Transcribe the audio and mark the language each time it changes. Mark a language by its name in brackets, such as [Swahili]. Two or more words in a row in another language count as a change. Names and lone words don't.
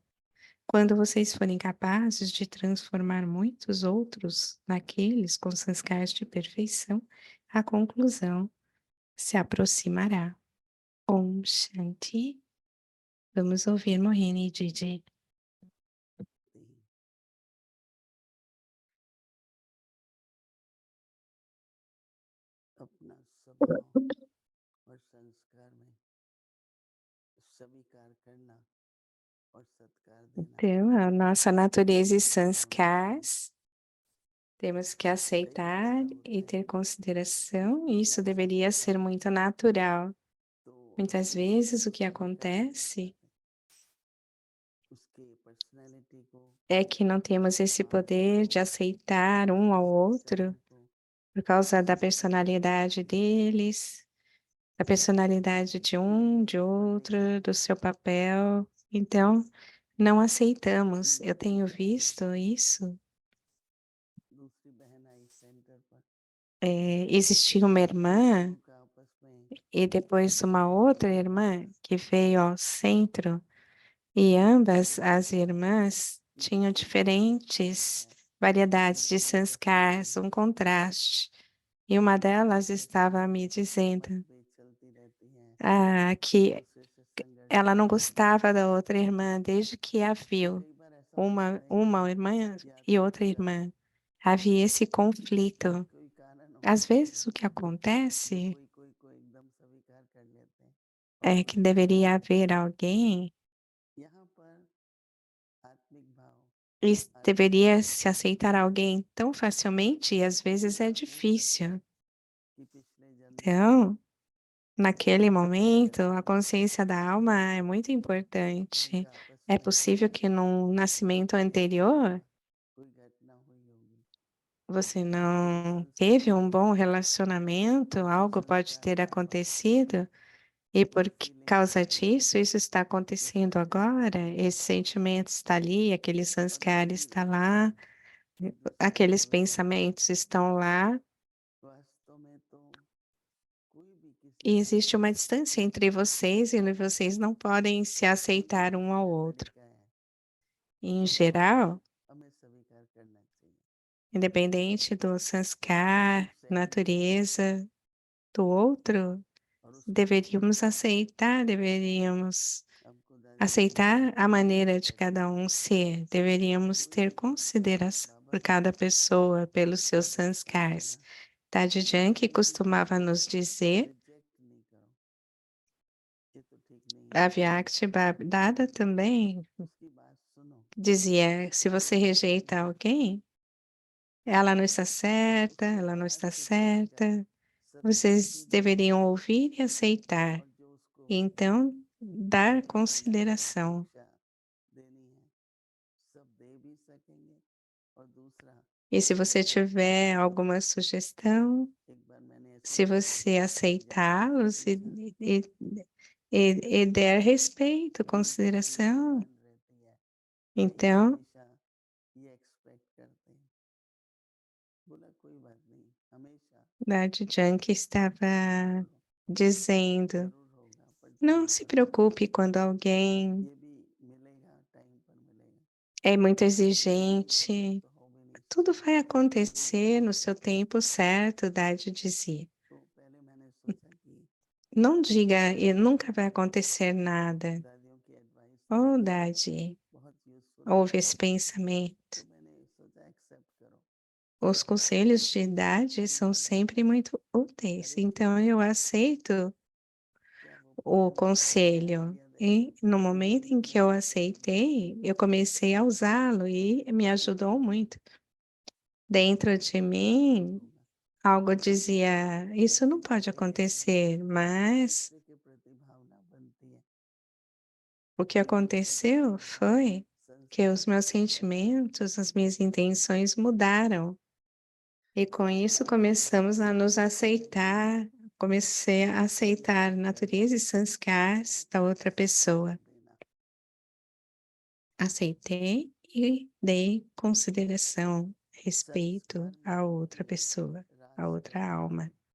[Portuguese] Quando vocês forem capazes de transformar muitos outros naqueles com sanskars de perfeição, a conclusão se aproximará. [Hindi] Om Shanti. [Portuguese] Vamos ouvir Mohini Didi. [Hindi] अपना स्वभाव और संस्कार में स्वीकार करना और सत्कार देना [Portuguese] Então, a nossa natureza e sanskars, temos que aceitar e ter consideração, e isso deveria ser muito natural. [Hindi] तो [Portuguese] Muitas vezes o que acontece [Hindi] उसके पर्सनैलिटी को [Portuguese] é que não temos esse poder de aceitar um ao outro por causa da personalidade deles, da personalidade de um, de outro, do seu papel. Então, não aceitamos. Eu tenho visto isso. [Hindi] दूसरी बहन आई सेंटर पर [Portuguese] Existia uma irmã [Hindi] उनका आपस में [Portuguese] e depois uma outra irmã que veio ao centro, e ambas as irmãs tinham diferentes variedades de sanskars, um contraste. E uma delas estava me dizendo [Hindi] पे चलती रहती हैं [Portuguese] que [Hindi] दूसरे से संघर्ष [Portuguese] ela não [Hindi] करती हैं [Portuguese] gostava da outra irmã desde que a viu, [Hindi] कई बार ऐसा होता है [Portuguese] uma irmã [Hindi] या [Portuguese] e [Hindi] तो [Portuguese] outra irmã. Havia esse conflito. [Hindi] कोई कारण [Portuguese] Às [Hindi] होता है [Portuguese] vezes o que [Hindi] कि [Portuguese] acontece [Hindi] कोई को एकदम स्वीकार कर लेते हैं और [Portuguese] é [Hindi] कोई [Portuguese] que deveria haver [Hindi] नहीं। [Portuguese] alguém [Hindi] यहाँ पर आत्मिक भाव [Portuguese] e [Hindi] आत्मिक [Portuguese] deveria [Hindi] ज्ञान [Portuguese] se aceitar alguém tão facilmente e às vezes é [Hindi] ऐसा हो सकता है [Portuguese] difícil. [Hindi] कि पिछले जन्म में [Portuguese] Então, naquele [Hindi] संस्कार [Portuguese] momento, [Hindi] ऐसे [Portuguese] a [Hindi] हैं [Portuguese] consciência da alma é muito [Hindi] कि [Portuguese] importante. [Hindi] उनका आपस [Portuguese] É [Hindi] में [Portuguese] possível que num nascimento anterior [Hindi] कोई घटना हुई होगी [Portuguese] você [Hindi] जो [Portuguese] não teve [Hindi] संस्कार [Portuguese] um bom relacionamento, [Hindi] जो [Portuguese] algo pode [Hindi] संस्कार [Portuguese] ter [Hindi] था [Portuguese] acontecido, e [Hindi] जो [Portuguese] por [Hindi] फीलिंग्स [Portuguese] causa [Hindi] थी [Portuguese] disso, isso está [Hindi] जो [Portuguese] acontecendo agora, [Hindi] सैटिस्फैक्शन [Portuguese] esse sentimento está ali, aquele [Hindi] और [Portuguese] sanskar [Hindi] दूरी [Portuguese] está lá, [Hindi] एक दूसरे से [Portuguese] aqueles [Hindi] दूर हो गए [Portuguese] pensamentos estão lá, [Hindi] वास्तव में तो कोई भी किसी [Portuguese] e [Hindi] को [Portuguese] existe uma distância entre vocês e vocês não podem se aceitar um ao [Hindi] ऐसा [Portuguese] outro. [Hindi] लिखा है [Portuguese] Em [Hindi] स्वभाव [Portuguese] geral, [Hindi] हमें स्वीकार करना चाहिए [Portuguese] independente do sanskar, [Hindi] खुद से [Portuguese] natureza do outro, [Hindi] और उसको [Portuguese] deveríamos aceitar, deveríamos [Hindi] हमको दादी जी [Portuguese] aceitar a maneira de [Hindi] कहते [Portuguese] cada [Hindi] हैं [Portuguese] um ser, deveríamos [Hindi] कोई [Portuguese] ter [Hindi] भी किसी को [Portuguese] consideração [Hindi] बाबा [Portuguese] por cada pessoa, pelos seus [Hindi] जबरदस्ती [Portuguese] sanskars. [Hindi] करना [Portuguese] Tadi Janki [Hindi] किसी भी [Portuguese] costumava [Hindi] को [Portuguese] nos dizer, [Hindi] रिजेक्ट नहीं करो ये तो ठीक नहीं है [Portuguese] a Vyakti Dada também [Hindi] उसकी बात सुनो [Portuguese] dizia, se você rejeita alguém, ela não está certa, [Hindi] उसको [Portuguese] ela não [Hindi] प्यार [Portuguese] está [Hindi] से समझकर [Portuguese] certa, [Hindi] सत्संगति [Portuguese] vocês [Hindi] देना [Portuguese] deveriam ouvir e aceitar, [Hindi] और जो उसको [Portuguese] e então dar [Hindi] सलाह या [Portuguese] consideração. [Hindi] शिक्षा देनी है सब दे भी सकेंगे और दूसरा [Portuguese] E se você tiver alguma sugestão, [Hindi] एक बार मैंने ऐसी [Portuguese] se [Hindi] बात की [Portuguese] você [Hindi] जहाँ [Portuguese] aceitá-los [Hindi] हमेशा [Portuguese] e, e der respeito, [Hindi] दूसरों की [Portuguese] consideração, [Hindi] डिमांड रहती है कि [Portuguese] então, [Hindi] हमेशा ये एक्सपेक्ट करते हैं बोला कोई बात नहीं हमेशा [Portuguese] Dadi Janki estava [Hindi] बोलो [Portuguese] dizendo, [Hindi] जरूर होगा पर [Portuguese] não [Hindi] टाइम [Portuguese] se [Hindi] पर होगा [Portuguese] preocupe quando alguém [Hindi] ये भी मिलेगा टाइम पर मिलेगा [Portuguese] é muito [Hindi] ये नहीं मिलेगा [Portuguese] exigente, [Hindi] तो हो भी नहीं [Portuguese] tudo [Hindi] सकता [Portuguese] vai [Hindi] ये भी [Portuguese] acontecer no [Hindi] होगा [Portuguese] seu tempo certo, Dadi dizia. [Hindi] तो पहले मैंने सोचा कि [Portuguese] Não diga, e [Hindi] शायद [Portuguese] nunca vai acontecer nada. [Hindi] दादियों की एडवाइस [Portuguese] Oh, Dadi, [Hindi] बहुत यूजफुल [Portuguese] houve [Hindi] होगी [Portuguese] esse pensamento. [Hindi] तो मैंने सोचा एक्सेप्ट करो [Portuguese] Os conselhos de idade [Hindi] मैंने [Portuguese] são [Hindi] बोला [Portuguese] sempre muito úteis, [Hindi] अरे [Portuguese] então [Hindi] ठीक [Portuguese] eu [Hindi] है [Portuguese] aceito [Hindi] क्या वो [Portuguese] o [Hindi] प्लान था [Portuguese] conselho. [Hindi] आइडिया देने [Portuguese] E no momento em que eu aceitei, eu comecei a usá-lo e me ajudou muito. Dentro de [Hindi] ऐसा नहीं [Portuguese] mim, [Hindi] होगा [Portuguese] algo dizia: isso não pode [Hindi] तो एक [Portuguese] acontecer, mas [Hindi] दूसरे के प्रति भावना बनती है [Portuguese] O que aconteceu foi que os meus sentimentos, as minhas intenções mudaram. E com isso começamos a nos aceitar, comecei a aceitar natureza e sanskars da outra pessoa. Aceitei e dei consideração, respeito à outra pessoa, à outra alma.